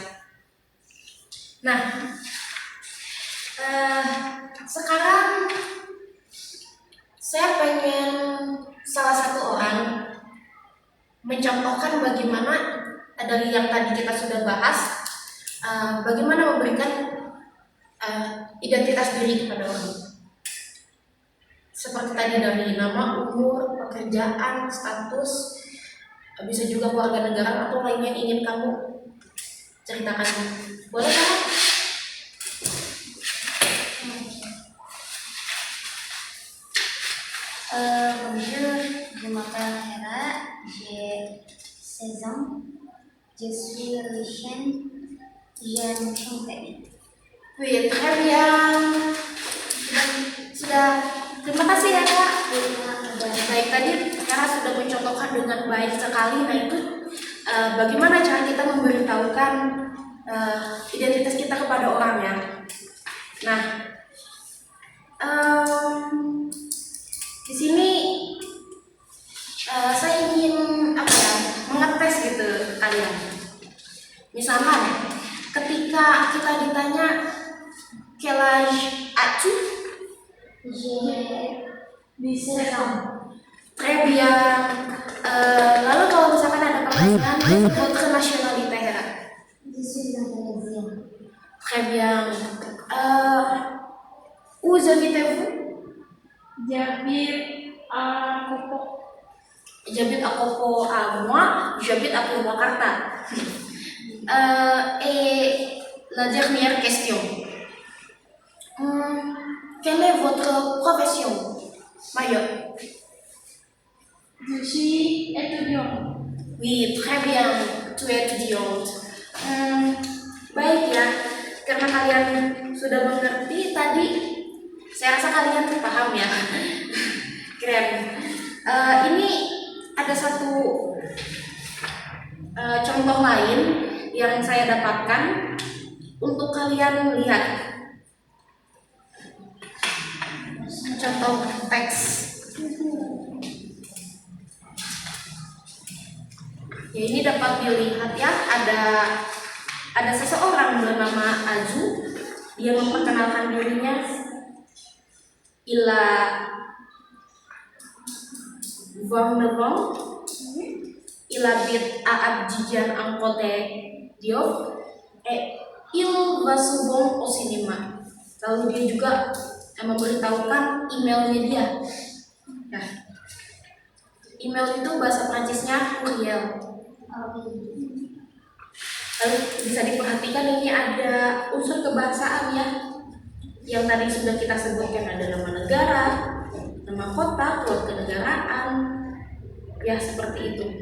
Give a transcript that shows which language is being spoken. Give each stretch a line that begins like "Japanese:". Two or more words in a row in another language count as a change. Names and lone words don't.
Indonesian: Nah, sekarang saya pengen salah satu orang mencontohkan bagaimana dari yang tadi kita sudah bahas, bagaimana memberikan identitas diri kepada orang. Seperti tadi dari nama, umur, pekerjaan, status, bisa juga warga negara atau lainnya yang ingin kamu ceritakan. Boleh kan?
French: Bonjour, je m'appelle Hera, j'ai 16 ans, je suis lycéenne, j'aime chanter.
Indonesian: Wih, keren ya. Sudah. Terima kasih ya Kak. Baik, tadi Hera sudah mencontohkan dengan baik sekali. Nah itu bagaimana cara kita memberitahukan identitas kita kepada orang ya. Nah, di sini saya ingin mengetes gitu kalian. Misalkan ketika kita ditanya
French: kelaj acu, J'ai 17 ans. très bien.
Indonesian: Lalu kalau misalkan ada pertanyaan,
French: votre nationalité Hera? Je suis indonésienne. Très bien. Où habitez-vous? J'habite à Kopo. J'habite à Kopo, moi, j'habite à Purwakarta. Et la dernière question. Quelle est votre profession, Mayo? Je suis étudiante. Oui, très bien, tu es étudiante.
Indonesian: Baik ya, karena kalian sudah mengerti tadi, saya rasa kalian paham ya. Keren. Ini ada satu contoh lain yang saya dapatkan untuk kalian lihat. Contoh teks. Ya, ini dapat dilihat ya, ada seseorang bernama Azu. Dia memperkenalkan dirinya, Ila Vangdevong, Ila bit aab jijan angkote diop, il vasubong osinima. Lalu dia juga memberitahukan emailnya dia. Nah, email itu bahasa Prancisnya courriel. Lalu bisa diperhatikan ini ada unsur kebahasaan ya, yang tadi sudah kita sebutkan, ada nama negara, nama kota, kewarganegaraan, ya seperti itu.